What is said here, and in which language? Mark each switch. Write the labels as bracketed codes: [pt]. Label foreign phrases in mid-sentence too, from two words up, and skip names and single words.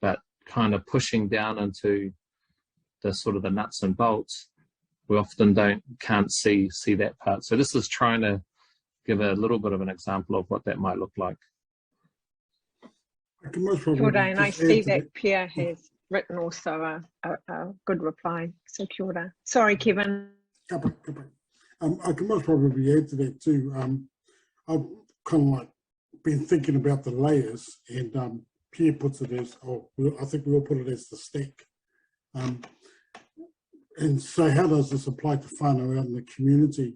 [en] but kind of pushing down into the sort of the nuts and bolts, we often can't see that part. So this is trying to give a little bit of an example of what that might look like. I can most probably [mi] Kia ora, [en] and I just see add to that Pia has written also a good reply. [mi] So kia ora. [en] Sorry, Kevin. Kapa. I can most probably add to that too. I've kind of like been thinking about the layers, and Pierre puts it as, I think we all put it as the stack. And so how does this apply to whānau out in the community?